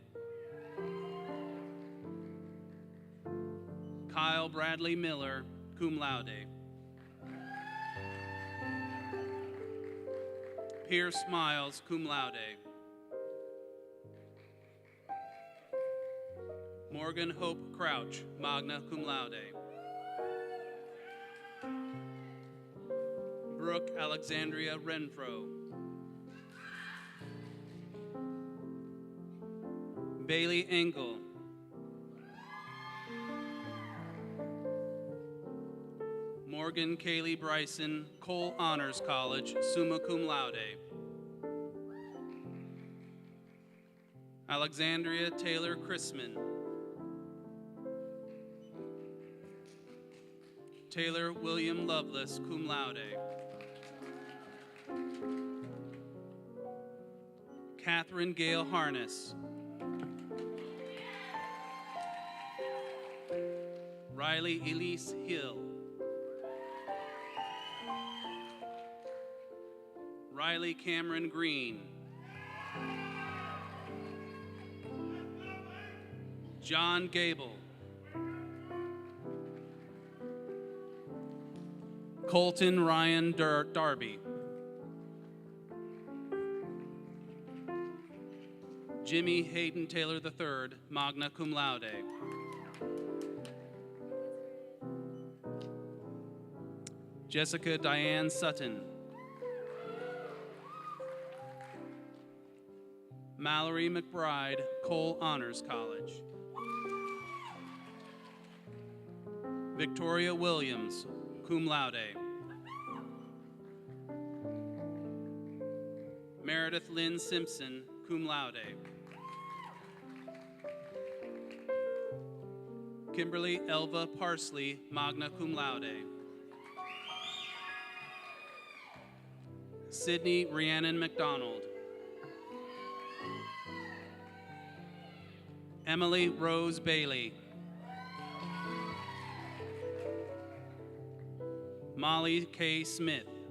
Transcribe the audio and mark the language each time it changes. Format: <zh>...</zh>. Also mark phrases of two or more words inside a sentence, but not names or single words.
<en>Kyle Bradley Miller,</en> <la>cum laude.</la> <en>Pierce Miles,</en> <la>cum laude.</la> <en>Morgan Hope Crouch,</en> <la>magna cum laude.</la> <en>Brooke Alexandria Renfro. Bailey Engel. Morgan Kaylee Bryson, Cole Honors College,</en> <la>summa cum laude.</la> <en>Alexandria Taylor Chrisman. Taylor William Lovelace,</en> <la>cum laude.</la> <en>Catherine Gale Harness. Riley Elise Hill. Riley Cameron Green. John Gable. Colton Ryan Darby. Jimmy Hayden Taylor III,</en> <la>magna cum laude.</la> <en>Jessica Diane Sutton. Mallory McBride, Cole Honors College. Victoria Williams,</en> <la>cum laude.</la> <en>Meredith Lynn Simpson,</en> <la>cum laude.</la> <en>Kimberly Elva Parsley,</en> <la>magna cum laude.</la> <en>Sydney Rhiannon McDonald. Emily Rose Bailey. Molly K. Smith.</en>